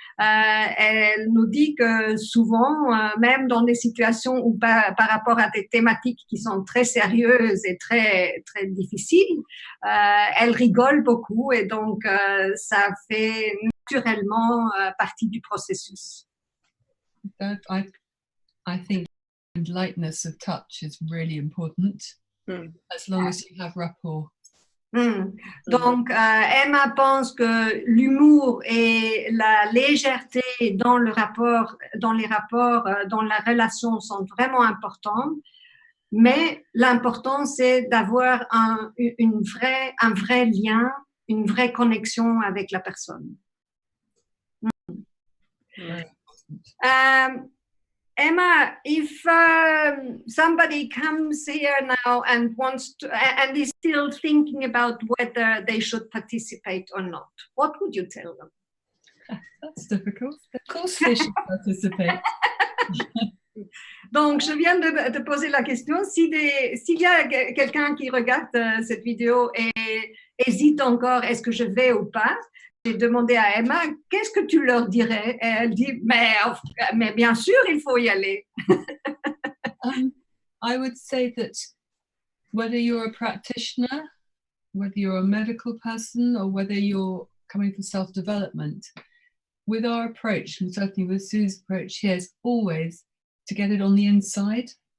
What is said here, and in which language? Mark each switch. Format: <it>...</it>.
<fr>Elle nous dit que souvent, même dans des situations où par rapport à des thématiques qui sont très sérieuses et très, très difficiles, elle rigole beaucoup et donc ça fait naturellement partie du processus.</fr> <en>I think lightness of touch is really important, as long as you have rapport.</en> <fr>Donc, Emma pense que l'humour et la légèreté dans les rapports, dans la relation sont vraiment importants, mais l'important c'est d'avoir un vrai lien, une vraie connexion avec la personne.</fr> <en>Emma, if somebody comes here now and wants to, and is still thinking about whether they should participate or not, what would you tell them? That's difficult. Of course they should participate.</en> <fr>Donc, je viens de poser la question. S'il y a quelqu'un qui regarde cette vidéo et hésite encore, est-ce que je vais ou pas? J'ai demandé à Emma, qu'est-ce que tu leur dirais? Et elle dit, mais bien sûr, il faut y aller.</fr> <en>I would say that whether you're a practitioner, whether you're a medical person, or whether you're coming for self-development, with our approach, and certainly with Sue's approach here, is always to get it on the inside.</en>